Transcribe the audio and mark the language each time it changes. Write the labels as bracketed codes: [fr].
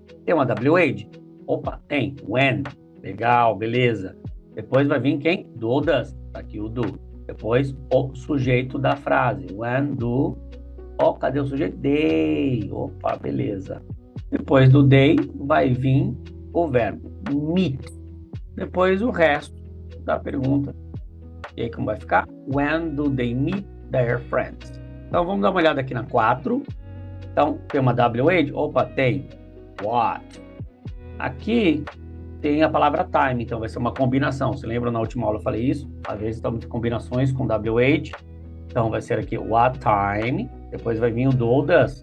[pt] Tem uma WH? Opa, tem. When. Legal, beleza. Depois vai vir quem? Do ou does. Tá aqui o do. Depois o sujeito da frase. When, do. Ó, cadê o sujeito? They. Opa, beleza. Depois do they vai vir o verbo meet. Depois o resto da pergunta. E aí como vai ficar? [en] When do they meet their friends? [pt] Então vamos dar uma olhada aqui na 4. Então tem uma WH? Opa, tem. What? Aqui tem a palavra time, então vai ser uma combinação. Você lembra na última aula eu falei isso? Às vezes estamos em combinações com WH. Então vai ser aqui what time. Depois vai vir o do ou does.